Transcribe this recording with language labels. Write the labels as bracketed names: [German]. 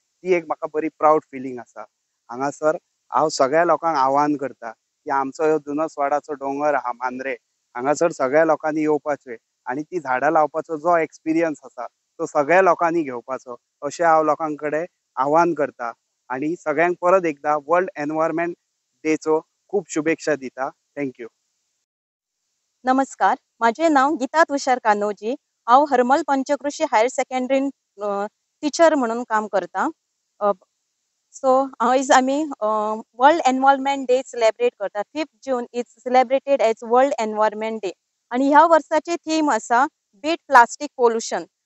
[Konkani] ती एक म्हाका बरी प्राऊड फिलींग आसा. हांगासर हांव सगळ्या लोकांक आव्हान करता की आमचो ह्यो जुनसवाडाचो दोंगर आहा मांद्रे हांगासर सगळ्या लोकांनी येवपाचें आनी ती झाडां लावपाचो जो एक्सपिरियन्स आसा तो सगळ्या लोकांनी घेवपाचो अशें हांव लोकां कडेन आव्हान करता आनी सगळ्यांक परत एकदा वर्ल्ड एनवायरमेंट डेचो खूब शुभेच्छा दिता. [English] Thank you. [Konkani] नमस्कार, [Marathi] माझे नाव [Konkani] गीता तुषार कान्होजी. हांव हरमल पंचकृषी हायर सेकंडरीन टीचर म्हणून काम करता. सो आयज आमी वर्ल्ड एनवायरमेंट डे सेलिब्रेट करता. [English] 5 June is celebrated as world environment day [Konkani] आणि ह्या वर्साची थीम आसा बीट प्लास्टिक पोल्युशन.